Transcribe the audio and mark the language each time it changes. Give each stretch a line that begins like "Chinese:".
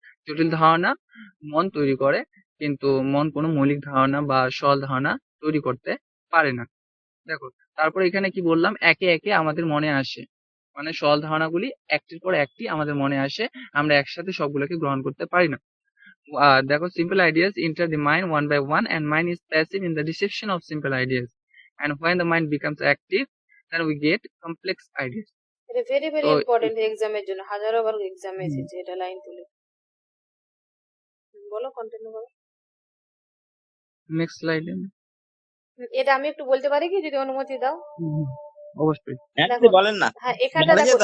Bangla: জটিল ধারণা মন তৈরি করে, কিন্তু মন কোনো মৌলিক ধারণা বা সরল ধারণা তৈরি করতে পারে না। দেখো তারপরে এখানে কি বললাম, একে একে আমাদের মনে আসে, মানে সরল ধারণাগুলি একটির পর একটি আমাদের মনে আসে, আমরা একসাথে সবগুলোকে গ্রহণ করতে পারি না। দেখো,
English: simple ideas enter the mind one by one and mind is passive in the reception of simple ideas, and when the mind becomes active then we get complex ideas.
Bangla: এটা ভেরি ভেরি তো important এক্সামের জন্য, হাজারো বার এক্সামে এসেছে এটা line তুলে। বলো, কন্টিনিউ করো। নেক্সট স্লাইডে এটা আমি একটু বলতে পারি কি, যদি অনুমতি দাও? অবশ্যই। হ্যাঁ দেখো, আপনি বলেন না, হ্যাঁ এখানটা নলেজের দেখো,